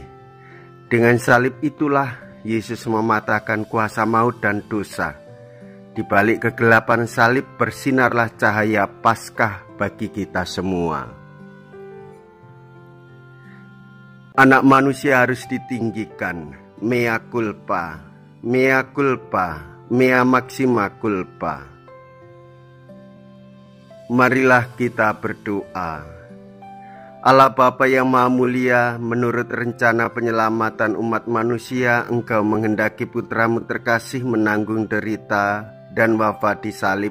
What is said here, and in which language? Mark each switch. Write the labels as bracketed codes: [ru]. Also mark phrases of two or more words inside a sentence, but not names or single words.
[id] Dengan salib itulah Yesus mematahkan kuasa maut dan dosa. Di balik kegelapan salib bersinarlah cahaya Paskah bagi kita semua. Anak manusia harus ditinggikan, [la] mea culpa, mea culpa, mea maxima culpa. [id] Marilah kita berdoa. Allah Bapa yang Maha Mulia, menurut rencana penyelamatan umat manusia, Engkau menghendaki Putramu terkasih menanggung derita dan wafat di salib.